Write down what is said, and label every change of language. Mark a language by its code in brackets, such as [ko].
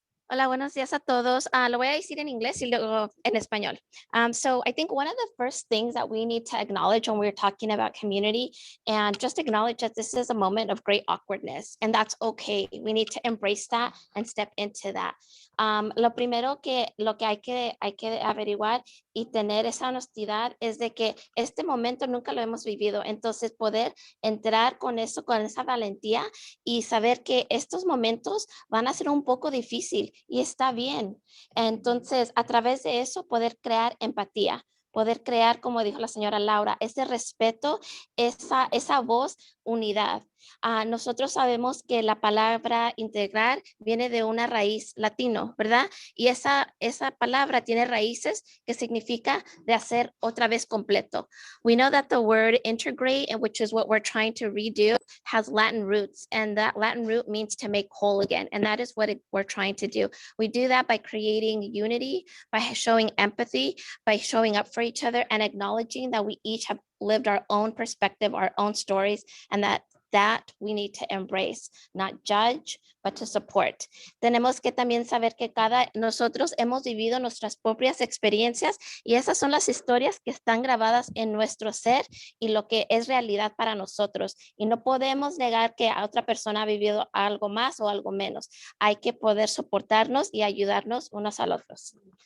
[es] Hola, buenos días a todos. Lo voy a decir en inglés y luego en español. [en] So I think one of the first things that we need to acknowledge when we're talking about community, and just acknowledge that this is a moment of great awkwardness, and that's okay. We need to embrace that and step into that. [es] Lo primero lo que hay que averiguar y tener esa honestidad es de que este momento nunca lo hemos vivido. Entonces poder entrar con eso, con esa valentía y saber que estos momentos van a ser un poco difícil y está bien. Entonces, a través de eso, poder crear empatía, poder crear, como dijo la señora Laura, ese respeto, esa voz, unidad. Nosotros sabemos que la palabra integrar viene de una raíz latino, ¿verdad? Y esa palabra tiene raíces que significa de hacer otra vez completo. [en] We know that the word integrate, which is what we're trying to redo, has Latin roots, and that Latin root means to make whole again, and that is what we're trying to do. We do that by creating unity, by showing empathy, by showing up for each other and acknowledging that we each have lived our own perspective, our own stories, and that that we need to embrace, not judge, but to support. [es] Tenemos que también saber que nosotros hemos vivido nuestras propias experiencias y esas son las historias que están grabadas en nuestro ser y lo que es realidad para nosotros. Y no podemos negar que a otra persona ha vivido algo más o algo menos. Hay que poder soportarnos y ayudarnos unos a los otros.